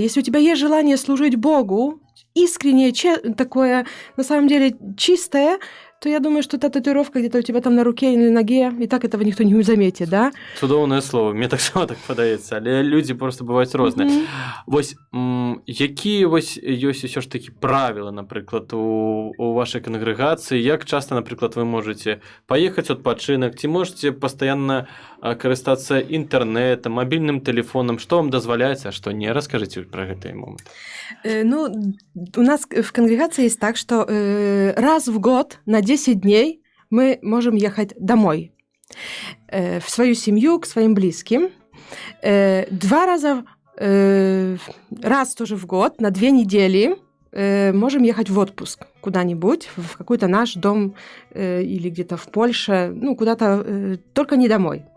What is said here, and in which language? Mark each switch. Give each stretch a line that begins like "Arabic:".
Russian: Если у тебя есть желание служить Богу, искреннее, такое, на самом деле, чистое, то я думаю, что та татуировка где-то у тебя там на руке или на ноге, и так этого никто не заметит, да?
Belarusian: Цудоўнае слово, мне таксама так падаецца, але людзі просто бываюць розныя. Вось, якія вось ёсць усё ж такі правілы, напрыклад, у вашай кангрэгацыі, як часта, напрыклад, вы можаце паехаць у адпачынак, ці можаце пастаянна карыстацца інтэрнэтам, мабільным тэлефонам, што вам дазваляецца, а што не? Раскажыце пра гэты момант.
Russian: Ну, у нас в конгрегации есть так, что раз в год на 10 дней мы можем ехать домой, в свою семью, к своим близким. 2 раза, раз тоже в год, на 2 недели можем ехать в отпуск куда-нибудь, в какой-то наш дом или где-то в Польше, ну, куда-то, только не домой.